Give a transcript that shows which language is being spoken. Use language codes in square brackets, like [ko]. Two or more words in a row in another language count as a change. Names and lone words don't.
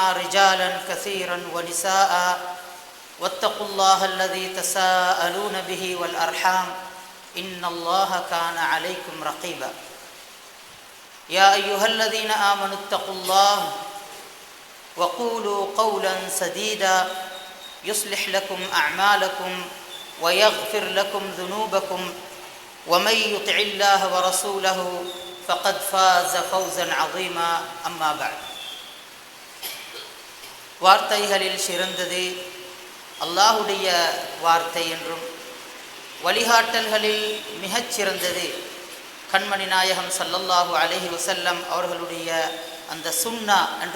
[ar] رجالا كثيرا ونساء واتقوا الله الذي تساءلون به والأرحام إن الله كان عليكم رقيبا يا أيها الذين آمنوا اتقوا الله وقولوا قولا سديدا يصلح لكم أعمالكم ويغفر لكم ذنوبكم ومن يطع الله ورسوله فقد فاز فوزا عظيما أما بعد [ta] வார்த்தைகளில் சிறந்தது அல்லாஹ்வுடைய வார்த்தை என்றும் வழிகாட்டல்களில் மிகச் சிறந்தது கண்மணி நாயகம் [ar] صلى الله عليه وسلم [ta] அவர்களுடைய அந்த சுன்னா என்று